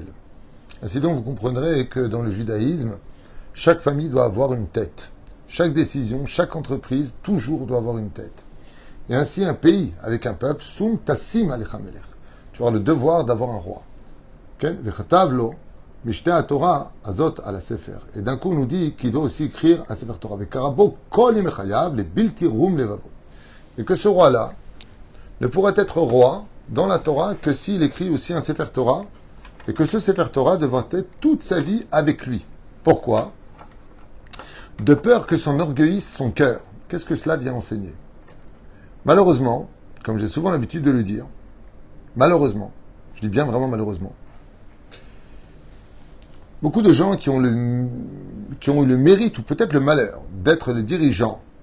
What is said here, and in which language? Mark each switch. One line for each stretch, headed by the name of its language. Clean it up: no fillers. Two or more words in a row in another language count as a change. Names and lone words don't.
French: Ainsi donc, vous comprendrez que dans le judaïsme, chaque famille doit avoir une tête. Chaque décision, chaque entreprise, toujours doit avoir une tête. Et ainsi, un pays avec un peuple,
Hebrew: שום תשים עליך מלך.
French: Tu auras le devoir d'avoir un roi.
Hebrew: וכתב לו משנה התורה הזאת על ספר.
French: Et d'un coup, on nous dit qu'il doit aussi écrire un Sefer Torah.
Hebrew: וקרא בו כל ימי חייו, les לבלתי רום לבבו.
French: Et que ce roi-là ne pourrait être roi dans la Torah que s'il écrit aussi un Sefer Torah, et que ce Sefer Torah devra être toute sa vie avec lui. Pourquoi ? De peur que s'en orgueillisse son cœur. Qu'est-ce que cela vient enseigner ? Malheureusement, comme j'ai souvent l'habitude de le dire, malheureusement, je dis bien vraiment malheureusement, beaucoup de gens qui ont eu le mérite ou peut-être le malheur d'être les dirigeants